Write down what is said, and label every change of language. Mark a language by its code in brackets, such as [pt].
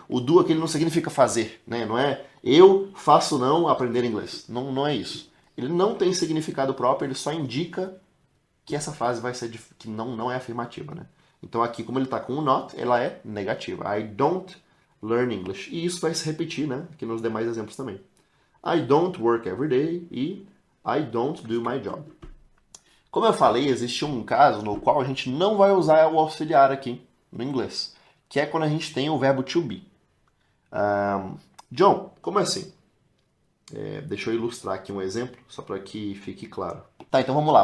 [pt] O do aqui não significa fazer, né? Não é eu faço não aprender inglês. Não, não é isso. Ele não tem significado próprio, ele só indica que essa frase vai ser que não é afirmativa, né? Então aqui, como ele está com o not, ela é negativa. [en] I don't learn English. [pt] E isso vai se repetir, né? Aqui nos demais exemplos também. [en] I don't work every day e I don't do my job. [pt] Como eu falei, existe um caso no qual a gente não vai usar o auxiliar aqui no inglês, que é quando a gente tem o verbo to be. John, como assim? Deixa eu ilustrar aqui um exemplo, só para que fique claro. Tá, então vamos lá.